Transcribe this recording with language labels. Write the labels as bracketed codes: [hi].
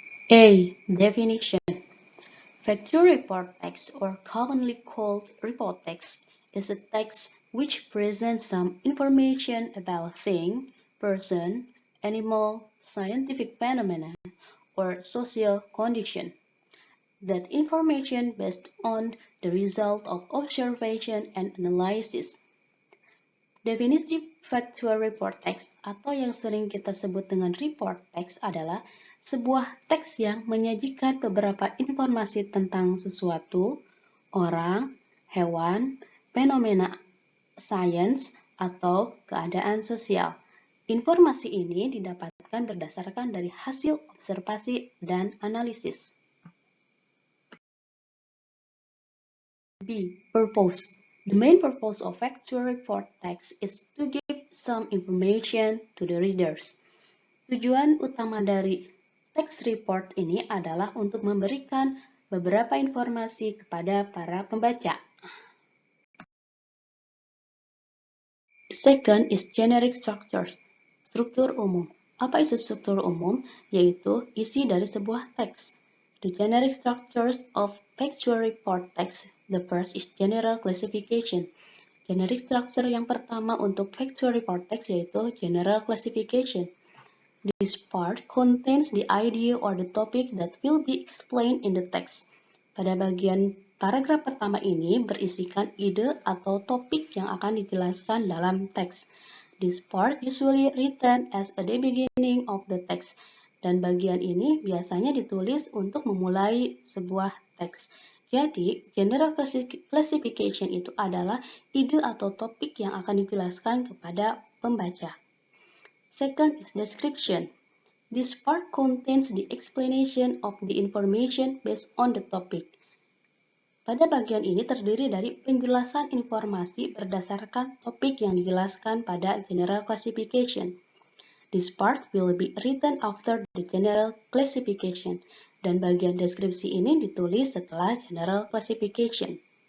[en] A. Definition. Factual report text, or commonly called report text, is a text which presents some information about thing, person, animal, scientific phenomenon, or social condition. That information based on the result of observation and analysis. [id] Definisi factual report text atau yang sering kita sebut dengan report text adalah sebuah teks yang menyajikan beberapa informasi tentang sesuatu, orang, hewan, fenomena sains, atau keadaan sosial. Informasi ini didapatkan berdasarkan dari hasil observasi dan analisis. [en] B. Purpose. The main purpose of factual report text is to give some information to the readers. [id] Tujuan utama dari text report ini adalah untuk memberikan beberapa informasi kepada para pembaca. [en] The second is generic structures. [id] Struktur umum. Apa itu struktur umum? Yaitu isi dari sebuah teks. [en] The generic structures of factual report text. The first is general classification. [id] Generic structure yang pertama untuk factual report text yaitu general classification. [en] This part contains the idea or the topic that will be explained in the text. [id] Pada bagian paragraf pertama ini berisikan ide atau topik yang akan dijelaskan dalam teks. [en] This part usually written as at the beginning of the text. [id] Dan bagian ini biasanya ditulis untuk memulai sebuah teks. Jadi, general classification itu adalah ide atau topik yang akan dijelaskan kepada pembaca. [en] Second is description. This part contains the explanation of the information based on the topic. [id] Pada bagian ini terdiri dari penjelasan informasi berdasarkan topik yang dijelaskan pada general classification. [en] This part will be written after the general classification, [id] dan bagian deskripsi ini ditulis setelah general classification.